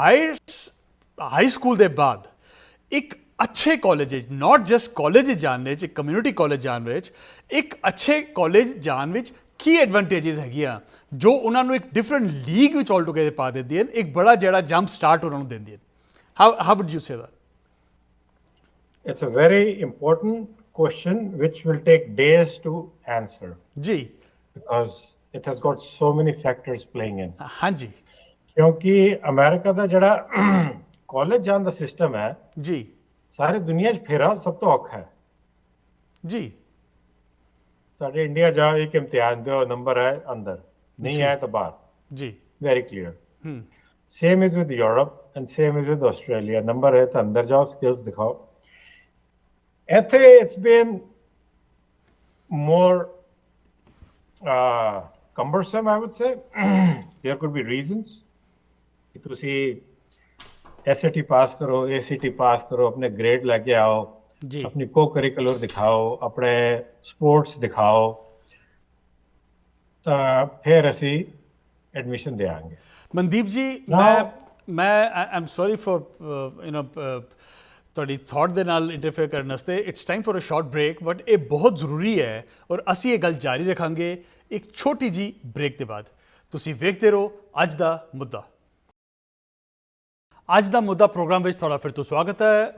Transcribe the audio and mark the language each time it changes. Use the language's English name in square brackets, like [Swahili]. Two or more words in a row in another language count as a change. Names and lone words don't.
[Punjabi] ਹਾਈ ਸਕੂਲ ਦੇ ਬਾਅਦ ਇੱਕ ਅੱਛੇ ਕਾਲਜ ਵਿੱਚ [English] not just college [Punjabi] ਜਾਣ ਵਿੱਚ ਇੱਕ [English] community college [Punjabi] ਜਾਣ ਵਿੱਚ ਇੱਕ ਅੱਛੇ ਕਾਲਜ ਜਾਣ ਵਿੱਚ ਕੀ ਐਡਵਾਂਟੇਜਸ ਹੈਗੀਆਂ ਜੋ ਉਹਨਾਂ ਨੂੰ ਇੱਕ [English] different league [Punjabi] ਵਿੱਚ [English] all together [Punjabi] ਪਾ ਦਿੰਦੀਆਂ ਇੱਕ ਬੜਾ ਜਿਹੜਾ [English] jump start [Punjabi] ਉਹਨਾਂ ਨੂੰ ਦਿੰਦੀਆਂ [English] how would you say that It's a very important question which will take days to answer [Punjabi] ਜੀ [English] because it has got so many factors playing in. [Punjabi] ਹਾਂਜੀ ਕਿਉਂਕਿ ਅਮਰੀਕਾ ਦਾ ਜਿਹੜਾ ਕਾਲਜ ਜਾਣ ਦਾ ਸਿਸਟਮ ਹੈ ਜੀ ਸਾਰੀ ਦੁਨੀਆ 'ਚ ਫੇਰਾ ਸਭ ਤੋਂ ਔਖਾ ਹੈ ਜੀ ਸਾਡੇ ਇੰਡੀਆ ਜਾ ਇੱਕ ਇਮਤਿਹਾਨ ਦਿਓ ਨੰਬਰ ਹੈ ਅੰਦਰ ਨਹੀਂ ਆਇਆ ਤਾਂ ਬਾਹਰ ਜੀ [English] very clear. ਹੂੰ Same is with Europe and same is with Australia. [Punjabi] ਨੰਬਰ ਹੈ ਤਾਂ ਅੰਦਰ ਜਾਓ skills ਦਿਖਾਓ ਇੱਥੇ [English] it's been more cumbersome I would say. There could be reasons [Punjabi] ਕਿ ਤੁਸੀਂ SAT ਪਾਸ ਕਰੋ ACT ਪਾਸ ਕਰੋ ਆਪਣੇ ਗ੍ਰੇਡ ਲੈ ਕੇ ਆਓ ਜੀ [Hindi] अपनी को करिकुलर दिखाओ अपने स्पोर्ट्स दिखाओ तो फिर असी एडमिशन देंगे [Punjabi] ਮਨਦੀਪ ਜੀ Now- [English] I am sorry for [Punjabi] ਤੁਹਾਡੀ ਥਾਟ ਦੇ ਨਾਲ ਇੰਟਰਫੇਅਰ ਕਰਨ ਵਾਸਤੇ [English] it's time for a short break but [Punjabi] ਇਹ ਬਹੁਤ ਜ਼ਰੂਰੀ ਹੈ ਔਰ ਅਸੀਂ ਇਹ ਗੱਲ ਜਾਰੀ ਰੱਖਾਂਗੇ ਇੱਕ ਛੋਟੀ ਜੀ ਬ੍ਰੇਕ ਦੇ ਬਾਅਦ ਤੁਸੀਂ ਵੇਖਦੇ ਰਹੋ ਅੱਜ ਦਾ ਮੁੱਦਾ ਅੱਜ ਦਾ ਮੁੱਦਾ ਪ੍ਰੋਗਰਾਮ ਵਿੱਚ ਤੁਹਾਡਾ ਫਿਰ ਤੋਂ ਸਵਾਗਤ ਹੈ।